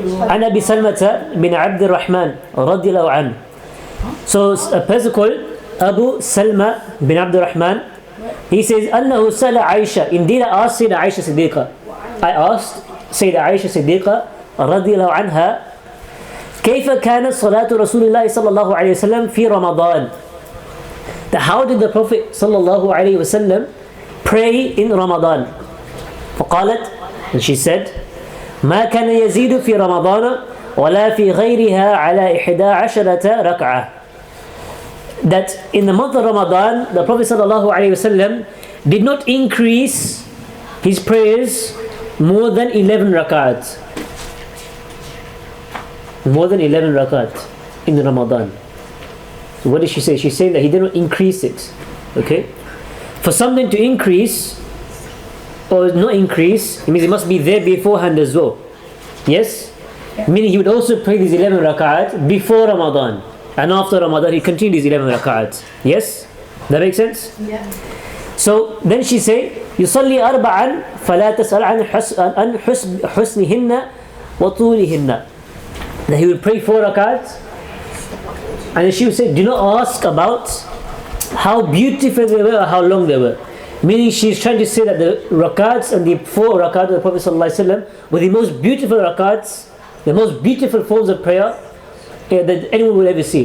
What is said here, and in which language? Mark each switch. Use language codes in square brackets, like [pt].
[ar] عن أبي سلمة بن عبد الرحمن رضي الله عنه. [en] So a person called Abu Salma bin Abdul Rahman, he says, [ar] أنه سأل عائشة. [en] Indeed, I asked Sayyidah Aisha Siddiqa. I asked Sayyidah Aisha Siddiqa [ar] رضي الله عنها, كيف كانت صلاة رسول الله صلى الله عليه وسلم في رمضان? [en] How did the Prophet صلى الله عليه وسلم pray in Ramadan? [ar] فقالت, [en] and she said, [ar] ما كان يزيد في رمضان ولا في غيرها على 11 ركعة. [en] That in the month of Ramadan, the Prophet صلى الله عليه وسلم did not increase his prayers more than 11 rak'at. More than 11 rak'at in Ramadan. So what did she say? She's saying that he did not increase it. Okay? For something to increase or not increase, it means it must be there beforehand as well. Yes? Meaning he would also pray these 11 rak'at before Ramadan. And after Ramadan he continued these 11 rak'at. Yes? That makes sense? Yeah. So then she said, [ar] يصلي أربعا فلا تسأل عن حسنهن وطولهن. [en] That he would pray 4 rak'at, and then she would say, do not ask about how beautiful they were or how long they were. Meaning she's trying to say that the rak'ats and the 4 rak'at of the Prophet ﷺ were the most beautiful rak'ats, the most beautiful forms of prayer that anyone will ever see.